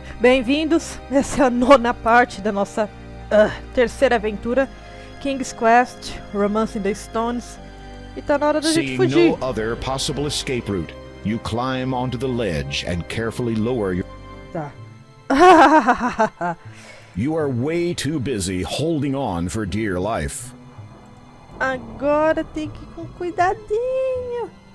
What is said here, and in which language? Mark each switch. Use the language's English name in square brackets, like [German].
[Portuguese] Bem-vindos, essa é a nona parte da nossa terceira aventura, King's Quest, Romance in the Stones, e tá na hora da gente fugir. [English] Seeing no other possible escape route, you climb onto the ledge and carefully lower your... [Portuguese] Tá. [English] You are way too busy holding on for dear life. [Portuguese] Agora tem que ir com cuidadinho.